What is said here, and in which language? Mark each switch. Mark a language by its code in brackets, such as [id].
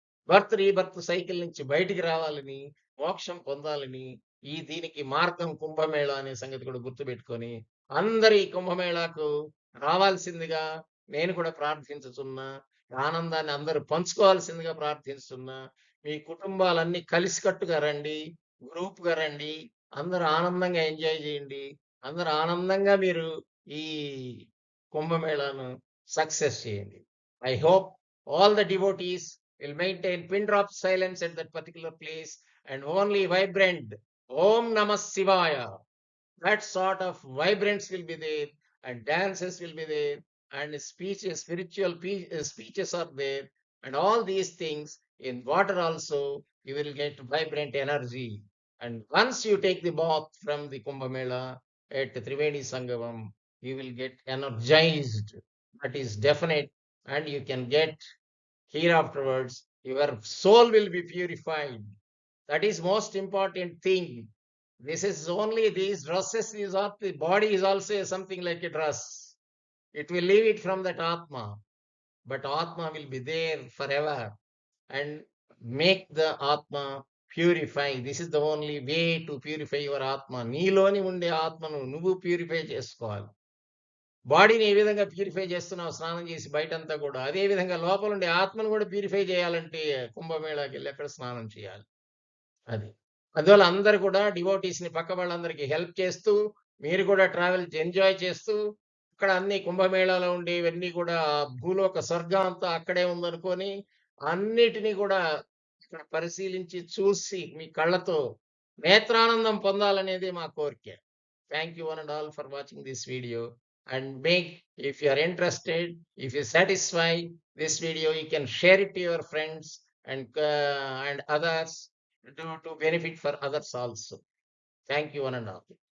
[te] Birth, rebirth cycle నుంచి బయటికి రావాలని, మోక్షం పొందాలని, దీనికి మార్గం కుంభమేళా అనే సంగతి కూడా గుర్తుపెట్టుకొని, అందరూ ఈ కుంభమేళాకు రావాల్సిందిగా నేను కూడా ప్రార్థించుచున్నా. ఆనందాన్ని అందరూ పంచుకోవాల్సిందిగా ప్రార్థిస్తున్నా. మీ కుటుంబాలన్నీ కలిసికట్టుగా రండి. గ్రూప్‌గా రండి. అందరూ ఆనందంగా ఎంజాయ్ చేయండి. అందరూ ఆనందంగా మీరు ఈ కుంభమేళాను సక్సెస్ చేయండి. [en] I hope all the devotees will maintain pin drop silence at that particular place and only vibrant Om Namah Shivaya. That sort of vibrance will be there. and dances will be there, and speeches, speeches are there, and all these things. In water also, you will get vibrant energy. And once you take the bath from the Kumbh Mela at Triveni Sangamam, you will get energized. That is definite, and you can get here afterwards. Your soul will be purified. That is most important thing. This is only these dresses is not the body is also something like a dress. It will leave it from that Atma, but Atma will be there forever and make the Atma purify. This is the only way to purify your Atma. [te] నీలోని ఉండే ఆత్మను నువ్వు purify చేసుకోవాలి. బాడీని ఏ విధంగా purify చేస్తున్నావు స్నానం చేసి బయటంతా కూడా, అదే విధంగా లోపల ఉండే ఆత్మను కూడా ప్యూరిఫై చేయాలంటే కుంభమేళాకి వెళ్ళి అక్కడ స్నానం చేయాలి. అది. అందువల్ల అందరూ కూడా డివోటీస్‌ని పక్క వాళ్ళందరికీ హెల్ప్ చేస్తూ, మీరు కూడా ట్రావెల్ ఎంజాయ్ చేస్తూ, ఇక్కడ అన్ని కుంభమేళాలో ఉండేవన్నీ కూడా భూలోక స్వర్గం అంతా అక్కడే ఉందనుకోని, అన్నిటిని కూడా ఇక్కడ పరిశీలించి, చూసి, మీ కళ్ళతో నేత్రానందం పొందాలనేదే మా కోరిక. [en] Thank you one and all for watching this video. And if you are interested, if you satisfy this video, you can share it to your friends and others to benefit for others also. Thank you one and all.